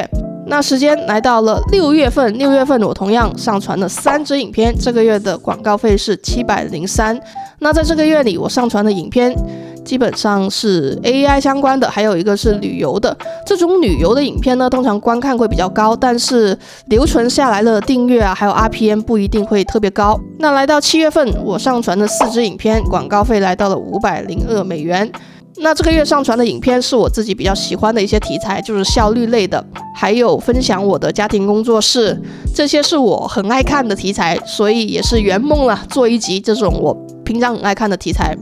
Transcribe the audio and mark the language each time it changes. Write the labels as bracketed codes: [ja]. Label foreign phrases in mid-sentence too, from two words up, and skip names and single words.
[zh] 那時間來到了6月份，6月份我同樣上傳了3支影片，這個月的廣告費是703。那在這個月裡，我上傳的影片基本上是 AI 相關的，還有一個是旅遊的。這種旅遊的影片呢，通常觀看會比較高，但是留存下來的訂閱啊，還有 RPM 不一定會特別高。那來到7月份，我上傳了4支影片，廣告費來到了502美元。那這個月上傳的影片是我自己比較喜歡的一些題材，就是效率類的，還有分享我的家庭工作室，這些是我很愛看的題材，所以也是圓夢了，做一集這種我平常很愛看的題材。